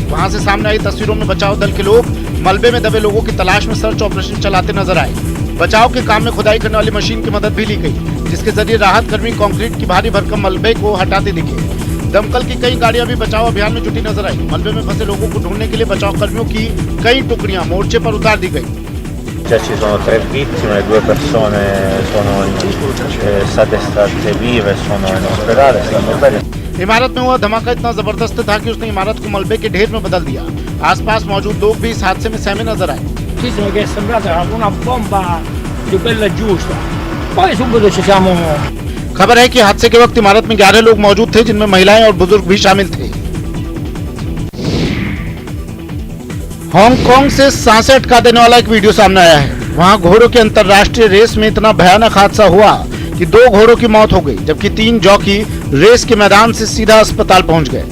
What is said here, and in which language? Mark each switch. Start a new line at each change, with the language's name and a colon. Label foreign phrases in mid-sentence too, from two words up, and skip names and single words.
Hindi: वहाँ से सामने आई तस्वीरों में बचाव दल के लोग मलबे में दबे लोगों की तलाश में सर्च ऑपरेशन चलाते नजर आए। बचाव के काम में खुदाई करने वाली मशीन की मदद भी ली गई, जिसके जरिए राहत कर्मी कंक्रीट की भारी भरकम मलबे को हटाते दिखे। दमकल की कई गाड़ियां भी बचाव अभियान में जुटी नजर आई। मलबे में फंसे लोगों को ढूंढने के लिए बचाव कर्मियों की कई टुकड़ियां मोर्चे पर उतार दी गई।
Italian: Già ci sono 3 vittime, 2 persone sono state estratte vive, sono in ospedale, stanno bene.
Hindi: इमारत में हुआ धमाका इतना जबरदस्त था कि उसने इमारत को मलबे के ढेर में बदल दिया। आसपास मौजूद लोग भी इस हादसे में सहमे नजर आए।
Italian: Che è sembrata una bomba di quella giusta. Poi subito ci siamo
Hindi: खबर है कि हादसे के वक्त इमारत में 11 लोग मौजूद थे, जिनमें महिलाएं और बुजुर्ग भी शामिल थे। हांगकांग से सांसें अटका देने वाला एक वीडियो सामने आया है। वहां घोड़ों के अंतरराष्ट्रीय रेस में इतना भयानक हादसा हुआ कि 2 घोड़ों की मौत हो गई, जबकि 3 जॉकी रेस के मैदान से सीधा अस्पताल पहुंच गए।